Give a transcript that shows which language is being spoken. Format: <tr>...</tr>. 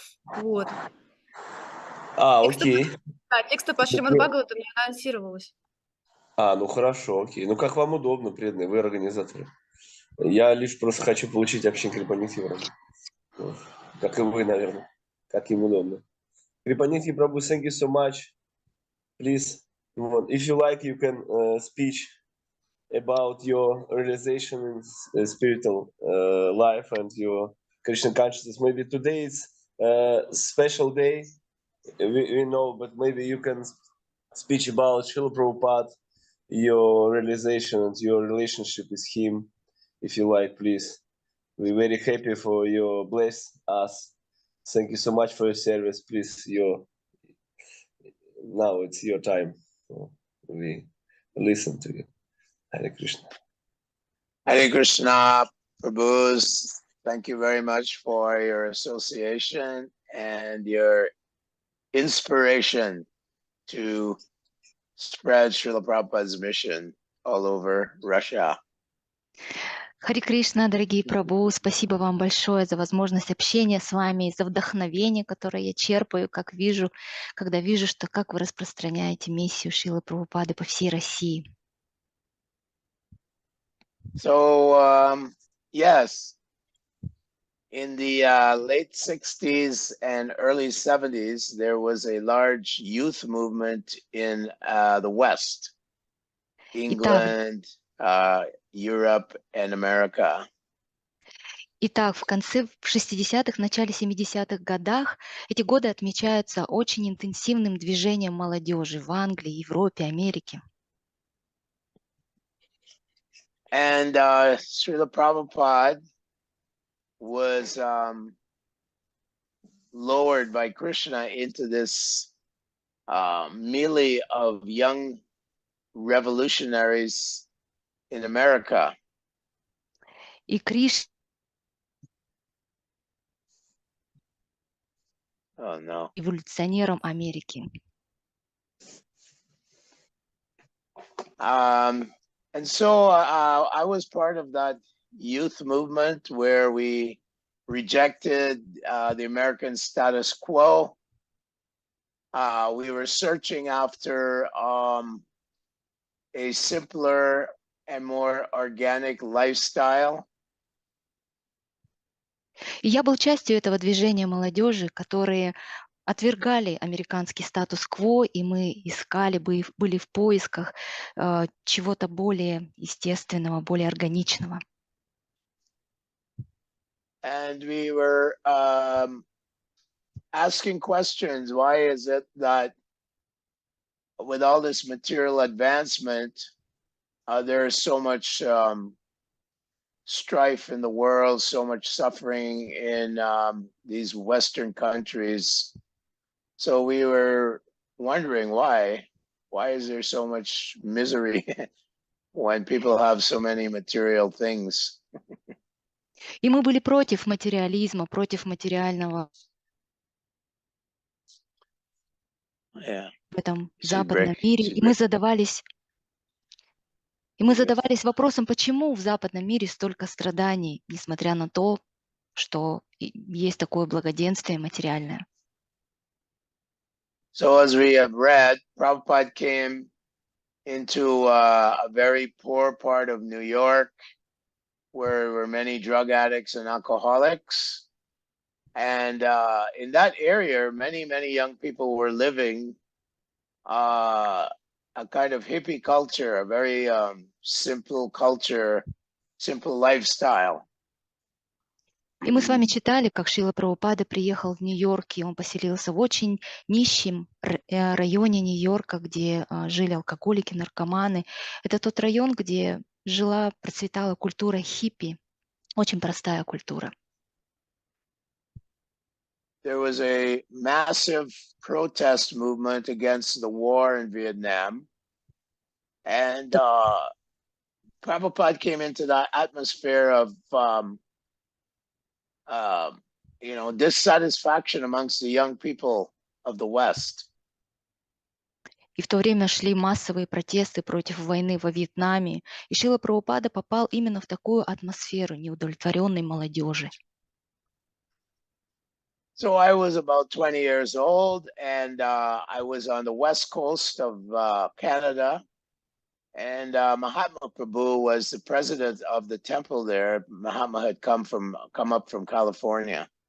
<ru>Вот. Окей. Да, текста по Шримад Бхагаватам не анонсировалось. Ну хорошо, окей. Ну как вам удобно, преданные, вы организаторы. Я лишь просто хочу получить общение Крипанидхи Прабhu. Как и вы, наверное. Как им удобно.</ru> <en>Крипанидхи Прабhu, thank you so much. Please, if you like, you can speech about your realization in spiritual life and your Krishna consciousness. Maybe today is a special day, we know, but maybe you can speak about Srila Prabhupada, your realization and your relationship with him, if you like, please. We're very happy for your bless us. Thank you so much for your service. Please, now it's your time. So we listen to you. Hare Krishna. Hare Krishna, Prabhus. Thank you very much for your association and your inspiration to spread Srila Prabhupada's mission all over Russia.</en> <ru>Харе Кришна, дорогие Прабху, спасибо вам большое за возможность общения с вами, за вдохновение, которое я черпаю, как вижу, когда вижу, что как вы распространяете миссию Шрилы Прабхупады по всей России.</ru> <en>So, yes, in the late 60s and early 70s, there was a large youth movement in the West, England, Europe, and America.</en> <ru>Итак, в конце 60-х, начале 70-х годах эти годы отмечаются очень интенсивным движением молодежи в Англии, Европе, Америке.</ru> <en>And Srila Prabhupada was lowered by Krishna into this melee of young revolutionaries in America.</en> <ru>И Кришна эволюционером Америки.</ru> <en>And so I was part of that youth movement where we rejected the American status quo. We were searching after a simpler and more organic lifestyle.</en> <ru>И я был частью этого движения молодежи, которые отвергали американский статус-кво, и мы искали, были в поисках чего-то более естественного, более органичного.</ru> <en>And we were asking questions. Why is it that with all this material advancement, there is so much strife in the world, so much suffering in these Western countries? So we were wondering why is there so much misery when people have so many material things?</en> <ru>И мы были против материализма, против материального в этом западном мире. И мы задавались вопросом, почему в западном мире столько страданий, несмотря на то, что есть такое благоденствие материальное.</ru> <en>So as we have read, Prabhupada came into a very poor part of New York, where were many drug addicts and alcoholics. And in that area, many young people were living a kind of hippie culture, a very simple culture, simple lifestyle.</en> <ru>И мы с вами читали, как Шрила Прабхупада приехал в Нью-Йорк, и он поселился в очень нищем районе Нью-Йорка, где жили алкоголики, наркоманы. Это тот район, где жила, процветала культура хиппи, очень простая культура.</ru> <en>There was a massive protest movement against the war in Vietnam. And Prabhupada came into that atmosphere of dissatisfaction amongst the young people of the West.</en> <ru>И в то время шли массовые протесты против войны во Вьетнаме, и Шрила Прабхупада попал именно в такую атмосферу неудовлетворенной молодежи.</ru> <en>So I was about 20 years old, and I was on the west coast of Canada, and Mahatma Prabhu was the president of the temple there. Mahatma had come up from California.</en>